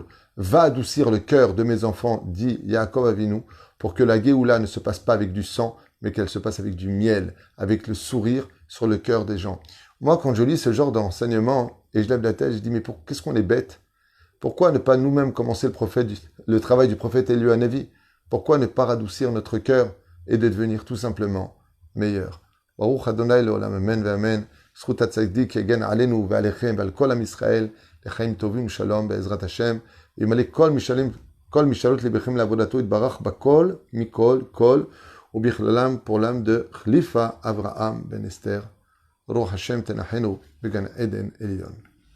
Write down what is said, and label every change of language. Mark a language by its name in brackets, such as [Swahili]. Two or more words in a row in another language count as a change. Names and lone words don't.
[French] Va adoucir le cœur de mes enfants, dit Yaakov Avinu, pour que la Géoula ne se passe pas avec du sang, mais qu'elle se passe avec du miel, avec le sourire sur le cœur des gens. Moi, quand je lis ce genre d'enseignement, et je lève la tête, je dis, mais qu'est-ce qu'on est bête? Pourquoi ne pas nous-mêmes commencer le travail du prophète Eliyahu Hanavi? Pourquoi ne pas radoucir notre cœur et de devenir tout simplement meilleur? [Hebrew] ברוך ה' לעולם אמן ואמן. זכות הצדיק יגן עלינו ועליכם ועל כל עם ישראל לחיים טובים שלום בעזרת השם. וימלא כל משאלות לבכם לעבודתו יתברך בכל מכל כל ובכללם [French] pour l'âme de [Hebrew] Khlifa Avraham ben Esther. רוח השם תניחנו בגן עדן עליון.